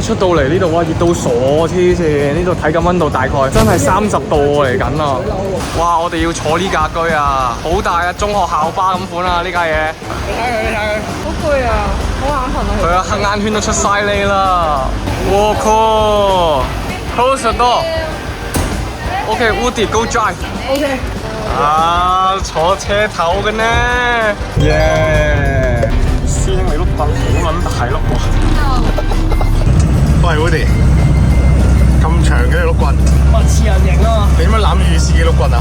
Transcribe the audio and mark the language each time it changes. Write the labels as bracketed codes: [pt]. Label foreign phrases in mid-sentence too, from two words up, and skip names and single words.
[yue] 出到嚟呢度哇，熱到傻黐線！呢度睇緊溫度大概真係30度嚟緊啊！哇！我哋要坐呢架車啊，好大啊，中學校巴咁款啊！呢架嘢。你睇佢。好攰啊，好眼瞓啊。佢啊，黑眼圈都出晒嚟啦！ [en] 我靠 ！Close the door。OK，Woody go drive。OK。 [yue] 啊，坐車頭嘅呢？耶！師兄你碌棍好撚大碌喎！喂，Woody，咁長嘅你碌棍，我似人形啊嘛！你點解攬住自己碌棍啊？